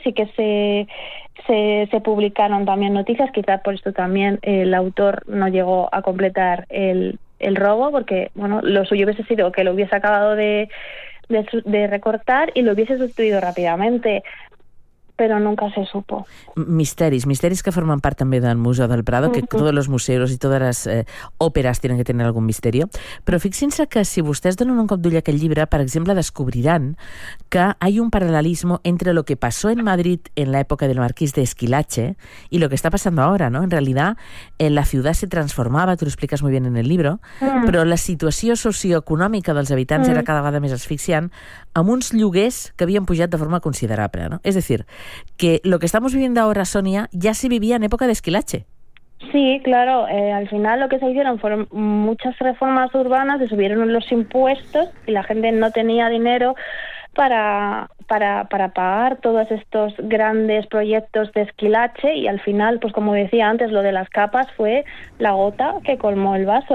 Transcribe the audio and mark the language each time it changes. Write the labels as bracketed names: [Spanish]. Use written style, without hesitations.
[Spanish] Sí que se publicaron también noticias, quizás por esto también el autor no llegó a completar el robo, porque bueno, lo suyo hubiese sido que lo hubiese acabado de recortar y lo hubiese sustituido rápidamente. Pero nunca se supo. [Catalan] Misteris que forman part també del Museu del Prado, que tots els museus i totes les òperes tenen que tenir algun misteri. Però fixin-se que si vostès donen un cop d'ull a aquest llibre, per exemple, descobriran que hi ha un paral·lelisme entre el que [Spanish] passó en Madrid [Catalan] en l'època del marquís d'Esquilache i el que està passant ara, no? En realitat, la ciutat se transformava, tu ho expliques molt bé en el llibre, però la situació socioeconòmica dels habitants era cada vegada més asfixiant, amb uns lloguers que havien pujat de forma considerable, no? És a dir, [Spanish] que lo que estamos viviendo ahora, Sonia, ya se vivía en época de Esquilache. Sí, claro. Al final lo que se hicieron fueron muchas reformas urbanas, se subieron los impuestos y la gente no tenía dinero para pagar todos estos grandes proyectos de Esquilache, y al final, pues como decía antes, lo de las capas fue la gota que colmó el vaso.